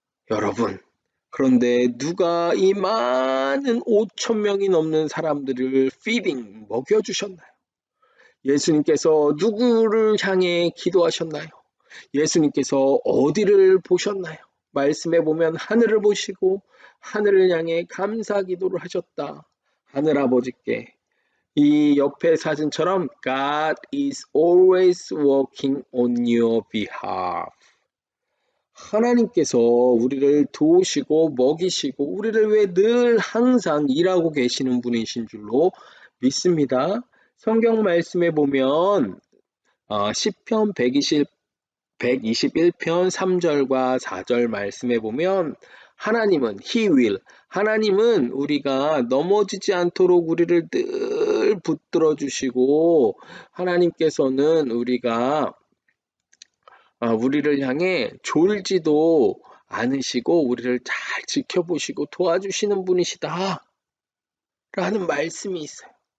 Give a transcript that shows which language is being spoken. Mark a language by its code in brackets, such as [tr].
[ko] 여러분, 그런데 누가 이 많은 5,000명이 넘는 사람들을 feeding, 먹여주셨나요? 예수님께서 누구를 향해 기도하셨나요? 예수님께서 어디를 보셨나요? 말씀에 보면 하늘을 보시고 하늘을 향해 감사 기도를 하셨다. 하늘 아버지께 이 옆에 사진처럼 [en] God is always working on your behalf. [ko] 하나님께서 우리를 도우시고 먹이시고 우리를 위해 늘 항상 일하고 계시는 분이신 줄로 믿습니다. 성경 말씀에 보면 시편 121편 3절과 4절 말씀에 보면 하나님은 [en] He will, [ko] 하나님은 우리가 넘어지지 않도록 우리를 늘 붙들어 주시고 하나님께서는 우리를 향해 졸지도 않으시고 우리를 잘 지켜보시고 도와주시는 분이시다 라는 말씀이 있어요.